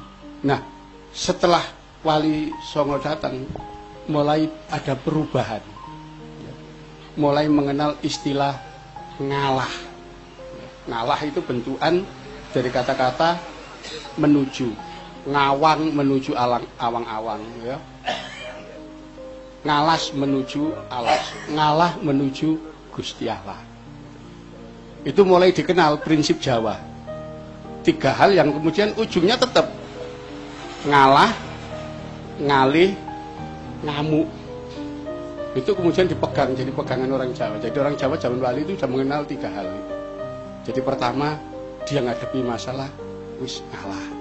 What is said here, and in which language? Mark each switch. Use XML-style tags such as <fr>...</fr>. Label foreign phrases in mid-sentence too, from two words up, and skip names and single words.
<id>Nah, setelah Wali Songo datang, mulai ada perubahan. Ya. Mulai mengenal istilah ngalah. Ngalah itu bentukan dari kata-kata menuju, ngawang menuju awang-awang, ya. Ngalas menuju alas, ngalah menuju Gusti Allah. Itu mulai dikenal prinsip Jawa. 3 hal yang kemudian ujungnya tetap</id> <jv>ngalah, ngalih, ngamuk.</jv> <id>Itu kemudian dipegang jadi pegangan orang Jawa. Jadi orang Jawa zaman Wali itu sudah mengenal 3 hal. Jadi pertama, dia</id> <jv>ngadepi masalah wis ngalah.</jv>